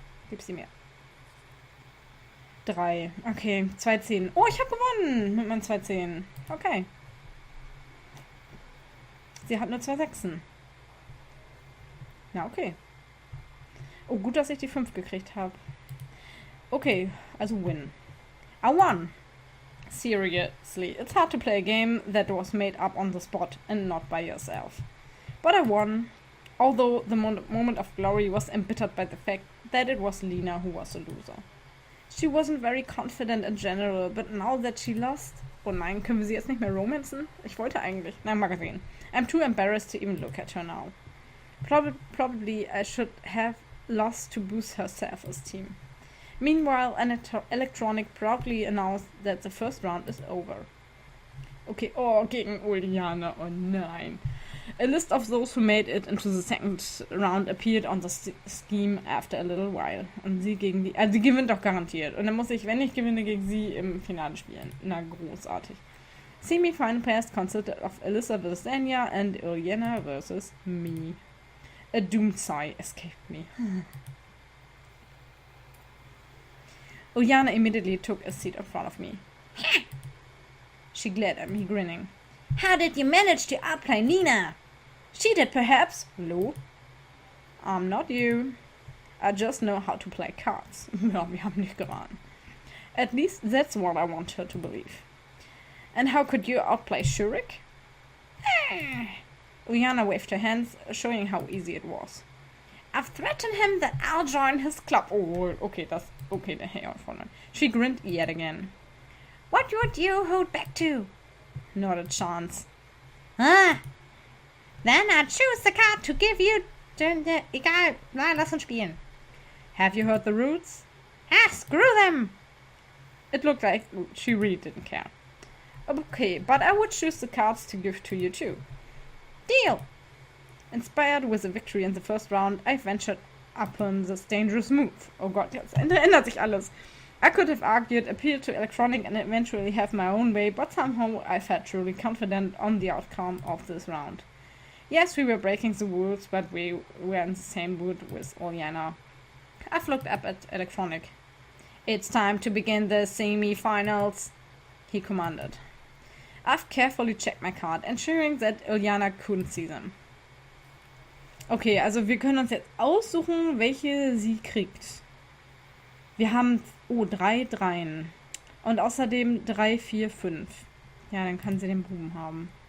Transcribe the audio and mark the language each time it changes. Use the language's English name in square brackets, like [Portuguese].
[German] Gib sie mir. 3. Okay, 2 10. Oh, ich habe gewonnen mit meinen 2 10. Okay. Sie hat nur 2 Sechsen. Na, okay. Oh, gut, dass ich die 5 gekriegt habe. [English] Okay, also win. I won. Seriously, it's hard to play a game that was made up on the spot and not by yourself. But I won, although the moment of glory was embittered by the fact that it was Lena who was a loser. She wasn't very confident in general, but now that she lost... [German] Oh nein, können wir sie jetzt nicht mehr romanzen? Ich wollte eigentlich... Nein, mal gesehen. [English] I'm too embarrassed to even look at her now. Probably I should have lost to boost her self-esteem. Meanwhile, Elektronik proudly announced that the first round is over. [German] Okay, oh, gegen Ulyana, oh nein. [English] A list of those who made it into the second round appeared on the scheme after a little while. [German] Und sie gegen die... Also sie gewinnt doch garantiert. Und dann muss ich, wenn ich gewinne, gegen sie im Finale spielen. Na, großartig. [English] Semi-final pairs consisted of Alisa vs. Anya and Ulyana vs. me. A doomed sigh escaped me. Ulyana immediately took a seat in front of me. She glared at me, grinning. How did you manage to outplay Nina? Cheated, perhaps? Lol. I'm not you. I just know how to play cards. [German] Ja, wir haben nicht geraten. [English] At least that's what I want her to believe. And how could you outplay Shurik? Ulyana waved her hands, showing how easy it was. I've threatened him that I'll join his club. Oh, okay, [German] der Herr von. [English] She grinned yet again. What would you hold back to? Not a chance. Ah, then I choose the card to give you... [German] Egal, nein, lass uns spielen. [English] Have you heard the rules? Ah, screw them. It looked like she really didn't care. Okay, but I would choose the cards to give to you too. Deal. Inspired with a victory in the first round, I ventured upon this dangerous move. [German] Oh Gott, jetzt ändert sich alles. [English] I could have argued, appealed to Elektronik and eventually have my own way, but somehow I felt truly confident on the outcome of this round. Yes, we were breaking the rules, but we were in the same boat with Ulyana. I've looked up at Elektronik. It's time to begin the semi-finals, he commanded. I've carefully checked my card, ensuring that Ulyana couldn't see them. [German] Okay, also wir können uns jetzt aussuchen, welche sie kriegt. Wir haben, 3 Dreien. Und außerdem 3, 4, 5. Ja, dann kann sie den Buben haben.